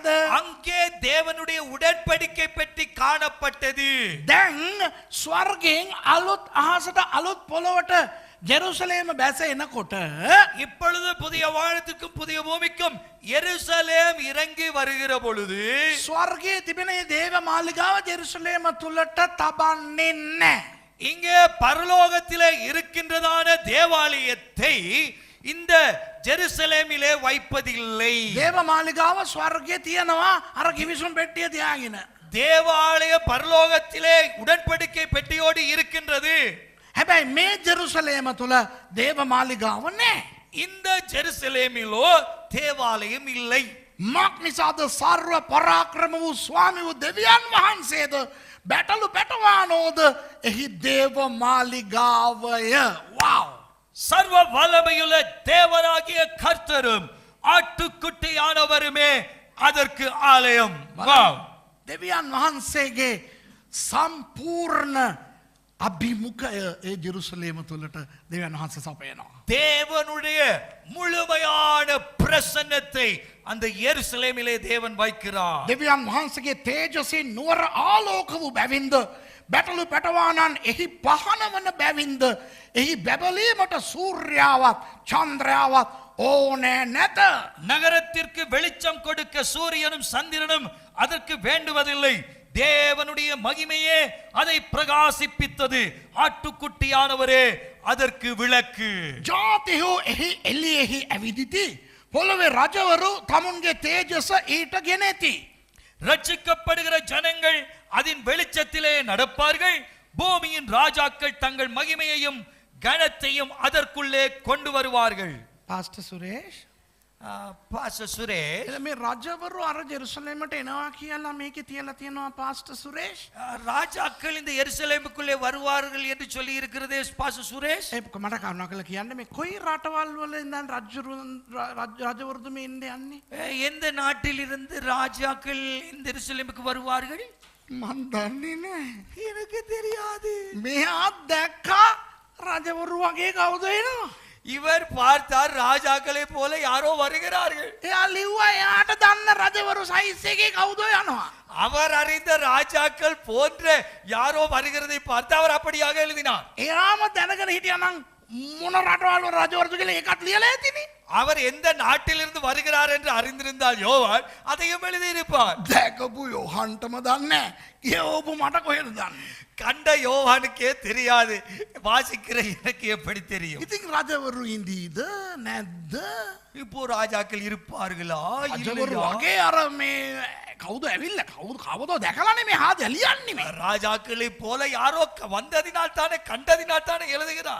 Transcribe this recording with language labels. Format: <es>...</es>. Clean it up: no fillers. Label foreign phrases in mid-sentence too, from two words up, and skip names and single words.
<ta>அங்கே தேவனுடைய உடன்படிக்கை பெட்டி காணப்பட்டது.</ta> <si>දැන් ස්වර්ගයෙන් අලුත් අහසට අලුත් පොළොවට ජෙරුසලේම බැස එනකොට</si> <ta>இப்பொழுது புதிய வானத்துக்கும் புதிய பூமிக்கும் எருசலேம் இறங்கி வருகிற பொழுது</ta> <si>ස්වර්ගයේ තිබෙන මේ දේව මාලිගාව ජෙරුසලේම තුලට තබන්නේ නැහැ.</si> <ta>இங்கே பரலோகத்திலே இருக்கின்றதான தேவாலயத்தை இந்த ஜெருசலேமிலே வைப்பதில்லை.</ta> <si>දේව මාලිගාව ස්වර්ගයේ තියනවා අර ගිවිසුම් පෙට්ටිය තියාගෙන.</si> <ta>தேவாலய பரலோகத்திலே உடன்படிக்கை பெட்டியோடு இருக்கின்றது.</ta> <si>හැබැයි මේ ජෙරුසලේම තුල දේව මාලිගාව නැහැ.</si> <ta>இந்த ஜெருசலேமிலோ தேவாலயம் இல்லை.</ta> <si>මක් නිසාද සර්ව පරාක්‍රම වූ ස්වාමී වූ දෙවියන් වහන්සේද බැටළු පැටවානෝද එහි දේව මාලිගාවය.</si> <ta>வாவ்! சர்வ வல்லமையுள்ள தேவராகிய கர்த்தரும் ஆட்டுக்குட்டியானவருமே அதற்கு ஆலயம். வாவ்!</ta> <si>දෙවියන් වහන්සේගේ සම්පූර්ණ අභිමුඛය ඒ ජෙරුසලේම තුලට දෙවියන් වහන්සේ සපයනවා.</si> <ta>தேவனுடைய முழுமையான பிரசன்னத்தை அந்த எருசலேமிலே தேவன் வைக்கிறார்.</ta> <si>දෙවියන් වහන්සේගේ තේජසින් නුවර ආලෝක වූ බැවින්ද බැටළු පැටවානන් එහි පහන වන බැවින්ද එහි බැබලීමට සූර්යාවත් චන්ද්‍රයාවත් ඕනෑ නැත.</si> <ta>நகரத்திற்கு வெளிச்சம் கொடுக்க சூரியனும் சந்திரனும் அதற்கு வேண்டுவதில்லை. தேவனுடைய மகிமையே அதை பிரகாசிப்பித்தது. ஆட்டுக்குட்டியானவரே அதற்கு விளக்கு.</ta> <si>ජාතිහෝ එහි එළියෙහි ඇවිදිති. පොළොවේ රජවරු තමුන්ගේ තේජස ඊට ගෙනෙති.</si> <ta>ரட்சிக்கப்படுகிற ஜனங்கள் அதன் வெளிச்சத்திலே நடப்பார்கள். பூமியின் ராஜாக்கள் தங்கள் மகிமையையும் கனத்தையும் அதற்குள்ளே கொண்டு வருவார்கள்.</ta> <si>පාස්ටර් සුරේෂ්</si> <ta>பாஸ்டர் சுரேஷ்,</ta> <si>මේ රජවරු අර ජෙරුසලේමට එනවා කියලා මේකේ තියලා තියෙනවා පාස්ටර් සුරේෂ්.</si> <ta>ராஜாக்கள் இந்த எருசலேமுக்குள்ளே வருவார்கள் என்று சொல்லி இருக்கிறதே பாஸ்டர் சுரேஷ்.</ta> <si>ඒක මට කරුණා කරලා කියන්න මේ කොයි රටවල් වල ඉඳන් රජවරුද මේ ඉන්නේ යන්නේ?</si> <ta>எந்த நாட்டில் இருந்து ராஜாக்கள் இந்த எருசலேமுக்கு வருவார்கள்?</ta> <si>මන් දන්නේ නැහැ.</si> <ta>எனக்கு தெரியாது.</ta> <si>මෙහා දැක්කා රජවරු වගේ කවුද එනවා?</si> <ta>இவர் பார்த்தார் ராஜாக்களை போல யாரோ வருகிறார்கள்.</ta> <si>එයා ලිව්වා එයාට දන්න රජවරු සයිස් එකේ කවුද යනවා?</si> <ta>அவர் அறிந்த ராஜாக்கள் போன்ற யாரோ வருகிறதை பார்த்து அவர் அப்படியாக எழுதினார்.</ta> <si>එයාම දැනගෙන හිටියා නම් මොන රටවල් වල රජවරුද කියලා ඒකත් ලියලා ඇතිනේ.</si> <ta>அவர் எந்த நாட்டிலிருந்து வருகிறார் என்று அறிந்திருந்தால் யோவான் அதையும் எழுதியிருப்பார்.</ta> <si>දැකපු යෝහන්ටම දන්නේ කියවපු මට කොහෙද දන්නේ?</si> <ta>கண்ட யோவானுக்கே தெரியாது, வாசிக்கிற எனக்கு எப்படி தெரியும்?</ta> <si>ඉතින් රජවරු ඉඳීද නැද්ද?</si> <ta>இப்போ ராஜாக்கள் இருப்பார்களா</ta> <si>රජවරු</si> <ta>இல்லையா?</ta> <si>වගේ අර මේ කවුද ඇවිල්ලා කවුද දැකලානේ මේ හාද ලියන්නේ මේ.</si> <ta>ராஜாக்களை போல யாரோ வந்ததினால் தானே கண்டதினால் தானே எழுதுகிறார்.</ta>